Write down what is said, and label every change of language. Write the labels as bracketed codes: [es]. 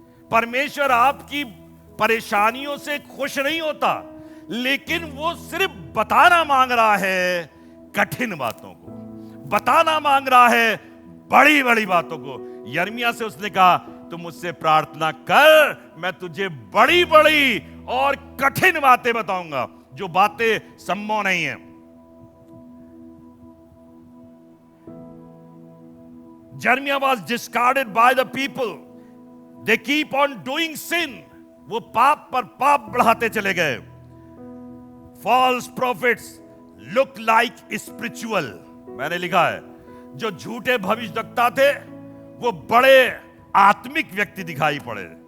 [hi] परमेश्वर आपकी परेशानियों से खुश नहीं होता, लेकिन वो सिर्फ बताना मांग रहा है कठिन बातों को, बताना मांग रहा है बड़ी बड़ी बातों को। यिर्मयाह से उसने कहा, तू मुझसे प्रार्थना कर, मैं तुझे बड़ी बड़ी और कठिन बातें बताऊंगा, जो बातें संभव नहीं है। [en] Jeremiah was discarded by the people. They keep on doing sin. [hi] वो पाप पर पाप बढ़ाते चले गए। [en] False prophets look like spiritual. [hi] मैंने लिखा है, जो झूठे भविष्यवक्ता थे वो बड़े आत्मिक व्यक्ति दिखाई पड़े।